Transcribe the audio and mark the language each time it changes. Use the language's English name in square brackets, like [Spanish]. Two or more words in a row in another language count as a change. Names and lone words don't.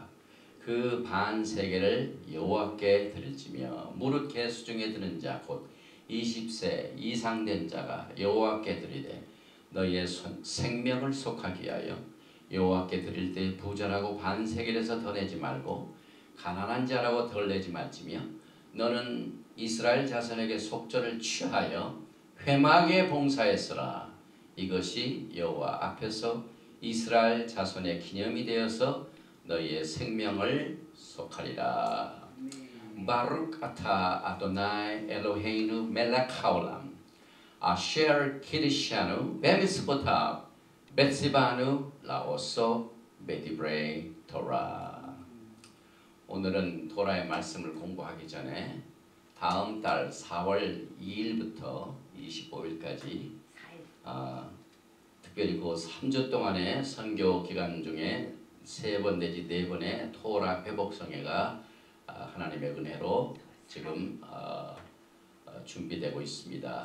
[Korean] 그 반 세겔을 여호와께 드릴지며 무릇 계수 중에 드는 자 곧 20세 이상 된 자가 여호와께 드리되 너희의 생명을 속하기 위하여 여호와께 드릴 때 부자라고 반 세겔에서 더 내지 말고 가난한 자라고 덜 내지 말지며 너는 이스라엘 자손에게 속전을 취하여 회막에 봉사했으라. 이것이 여호와 앞에서 이스라엘 자손의 기념이 되어서 너희의 생명을 속하리라. [Hebrew] ברוך אתה אדוני אלוהינו מלך העולם אשר קידשנו במצוותיו וציונו לעסוק בדברי תורה. [Korean] 오늘은 토라의 말씀을 공부하기 전에 다음 달 4월 2일부터 25일까지 특별히 그 3주 동안의 선교 기간 중에 3번 내지 4번의 토라 회복성회가 하나님의 은혜로 지금 준비되고 있습니다.